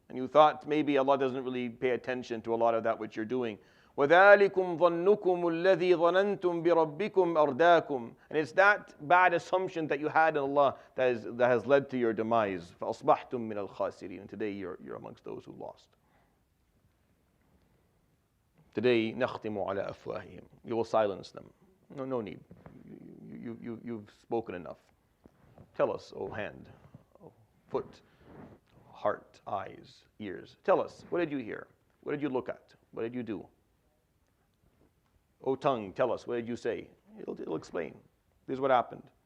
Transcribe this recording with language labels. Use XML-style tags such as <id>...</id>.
<en>And you thought maybe Allah doesn't really pay attention to a lot of that which you're doing.</en> <ar>وَذَلِكُمْ ظَنُّكُمُ الَّذِي ظَنَنْتُمْ بِرَبِّكُمْ أَرْدَاكُمْ.</ar> <en>And it's that bad assumption that you had in Allah that has led to your demise.</en> <ar>فَأَصْبَحْتُمْ مِنَ الْخَاسِرِينَ.</ar> <en>And today you're amongst those who lost. Today,</en> <ar>نَخْتِمُ عَلَى أَفْوَاهِهِمْ.</ar> <en>You will silence them. No need. You've spoken enough. Tell us, O hand, O foot, heart, eyes, ears. Tell us, what did you hear? What did you look at? What did you do? O tongue, tell us, what did you say? It'll explain. This is what happened.</en>